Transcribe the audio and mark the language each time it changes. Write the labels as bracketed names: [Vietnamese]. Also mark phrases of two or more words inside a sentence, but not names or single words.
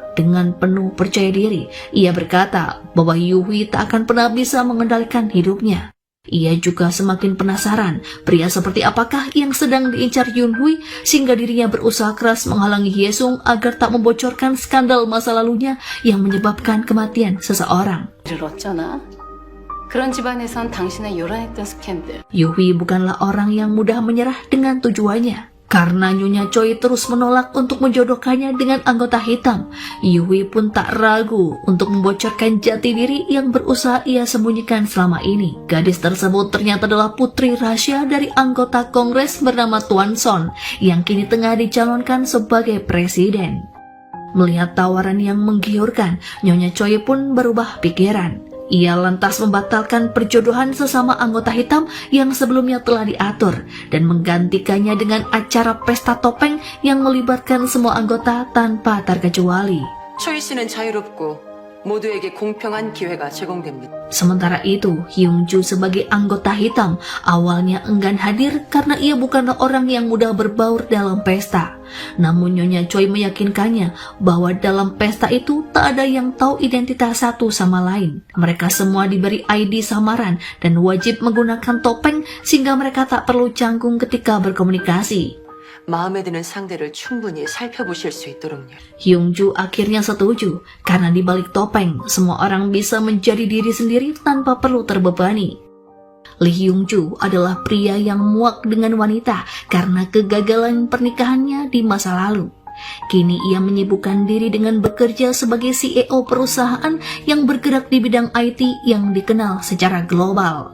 [Indonesian] Dengan penuh percaya diri, ia berkata bahwa Yuhui tak akan pernah bisa mengendalikan hidupnya. Ia juga semakin penasaran pria seperti apakah yang sedang diincar Yunhui sehingga dirinya berusaha keras menghalangi Hyesung agar tak membocorkan skandal masa lalunya yang menyebabkan kematian seseorang. [Korean] 일을 어쩌나? 그런 집안에선 당신의 요란했던 스캔들. [Indonesian] Yuhui bukanlah orang yang mudah menyerah dengan tujuannya. Karena Nyonya Choi terus menolak untuk menjodohkannya dengan anggota hitam, Yuhui pun tak ragu untuk membocorkan jati diri yang berusaha ia sembunyikan selama ini. Gadis tersebut ternyata adalah putri rahasia dari anggota kongres bernama Tuan Son yang kini tengah dicalonkan sebagai presiden. Melihat tawaran yang menggiurkan, Nyonya Choi pun berubah pikiran. Ia lantas membatalkan perjodohan sesama anggota hitam yang sebelumnya telah diatur dan menggantikannya dengan acara pesta topeng yang melibatkan semua anggota tanpa terkecuali. [Korean] 초이 씨는 자유롭고 모두에게 공평한 기회가 제공됩니다. [Indonesian] Sementara itu, Hyungju sebagai anggota hitam awalnya enggan hadir karena ia bukanlah orang yang mudah berbaur dalam pesta. Namun Nyonya Choi meyakinkannya bahwa dalam pesta itu tak ada yang tahu identitas satu sama lain. Mereka semua diberi ID samaran dan wajib menggunakan topeng sehingga mereka tak perlu canggung ketika berkomunikasi. [Korean] 마음에 드는 상대를 충분히 살펴보실 수 있도록요. [Indonesian] Hyungju akhirnya setuju karena di balik topeng semua orang bisa menjadi diri sendiri tanpa perlu terbebani. Lee Hyungju adalah pria yang muak dengan wanita karena kegagalan pernikahannya di masa lalu. Kini ia menyibukkan diri dengan bekerja sebagai CEO perusahaan yang bergerak di bidang IT yang dikenal secara global.